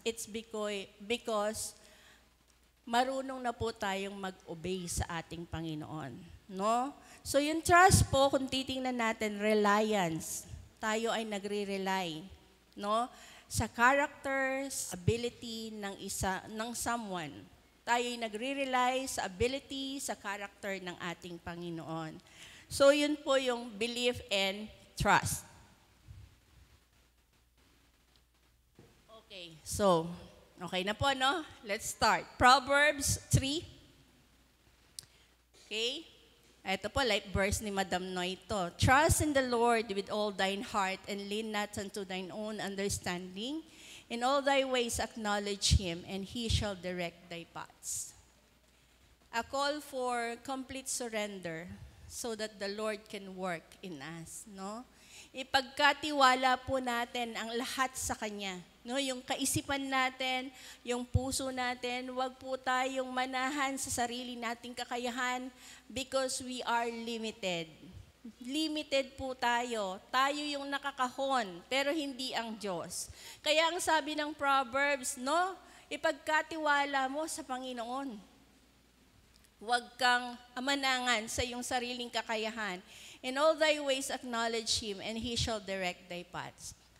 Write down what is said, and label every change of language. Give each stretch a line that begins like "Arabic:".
English: It's because
Filipino: marunong na po tayong mag-obey sa ating Panginoon. No? So yung trust po, kung titingnan natin, reliance. Tayo ay nagre-rely, no? Sa characters, ability ng someone. Tayo ay nagre-rely sa ability, sa character ng ating Panginoon. So yun po yung belief and trust.
English: Okay, so okay na po, no? Let's start. Proverbs 3.
Filipino: Okay? Ito po, like verse ni Madam Noy ito.
English: Trust in the Lord with all thine heart and lean not unto thine own understanding. In all thy ways acknowledge Him, and He shall direct thy paths. A call for complete surrender so that the Lord can work in us, no?
Filipino: Ipagkatiwala po natin ang lahat sa Kanya. No, yung kaisipan natin, yung puso natin, wag po tayong manahan sa sarili nating kakayahan
English: because we are limited.
Filipino: Limited po tayo. Tayo yung nakakahon, pero hindi ang Diyos. Kaya ang sabi ng Proverbs, no, ipagkatiwala mo sa Panginoon. Huwag kang amanangan sa iyong sariling kakayahan.
English: In all thy ways acknowledge Him, and He shall direct thy paths.